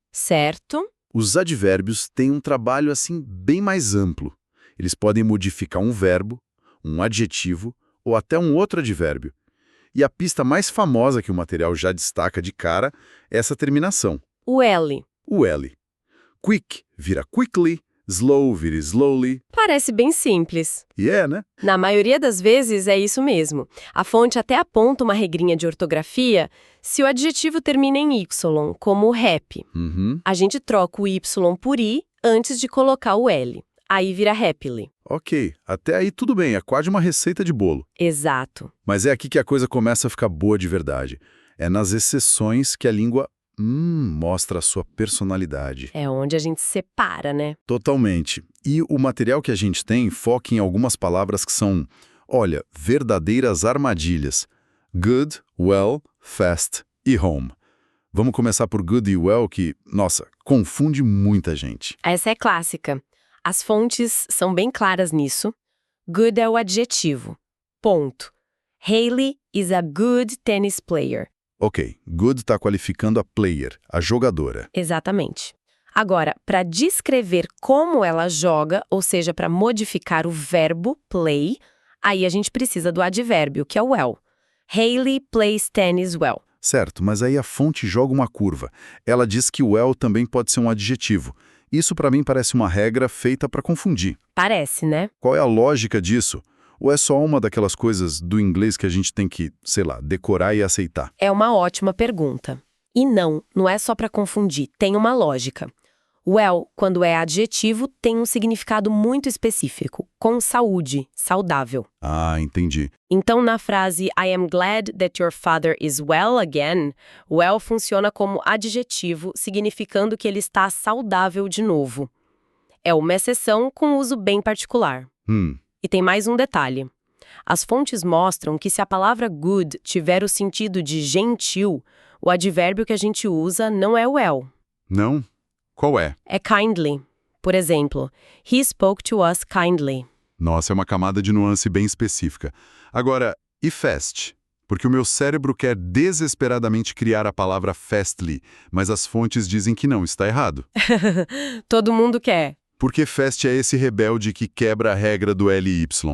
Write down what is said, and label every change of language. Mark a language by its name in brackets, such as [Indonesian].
[Portuguese] Certo? os advérbios têm um trabalho assim bem mais amplo. Eles podem modificar um verbo, um adjetivo ou até um outro advérbio. E a pista mais famosa que o material já destaca de cara é essa terminação, O L. o L. Quick vira quickly, slow vira slowly. Parece bem simples. E é, né? Na maioria das vezes é isso mesmo. A fonte até aponta uma regrinha de ortografia se o adjetivo termina em Y, como rap. Uhum. A gente troca o Y por I antes de colocar o L. Aí vira happily. Ok, até aí tudo bem, é quase uma receita de bolo. Exato. Mas é aqui que a coisa começa a ficar boa de verdade. É nas exceções que a língua mostra a sua personalidade. É onde a gente separa, né? Totalmente. E o material que a gente tem foca em algumas palavras que são, olha, verdadeiras armadilhas. Good, well, fast e home. Vamos começar por good e well, que, nossa, confunde muita gente. Essa é clássica. As fontes são bem claras nisso. Good é o adjetivo. Ponto. [English] Hailey is a good tennis player. [Portuguese] Ok, good está qualificando a player, a jogadora. Exatamente. Agora, para descrever como ela joga, ou seja, para modificar o verbo play, aí a gente precisa do advérbio, que é o well. [English] Hailey plays tennis well. [Portuguese] Certo, mas aí a fonte joga uma curva. Ela diz que well também pode ser um adjetivo. Isso para mim parece uma regra feita para confundir. Parece, né? Qual é a lógica disso? Ou é só uma daquelas coisas do inglês que a gente tem que, sei lá, decorar e aceitar? É uma ótima pergunta. E não é só para confundir, tem uma lógica. Well, quando é adjetivo, tem um significado muito específico, com saúde, saudável. Ah, entendi. Então, na frase [English] I am glad that your father is well again, [Portuguese] well funciona como adjetivo, significando que ele está saudável de novo. É uma exceção com uso bem particular. E tem mais um detalhe. As fontes mostram que se a palavra good tiver o sentido de gentil, o advérbio que a gente usa não é well. Não? Qual é? É kindly. Por exemplo, [English] he spoke to us kindly. [Portuguese] Nossa, é uma camada de nuance bem específica. Agora, e fast? Porque o meu cérebro quer desesperadamente criar a palavra fastly, mas as fontes dizem que não, está errado. Todo mundo quer. Porque fast é esse rebelde que quebra a regra do LY.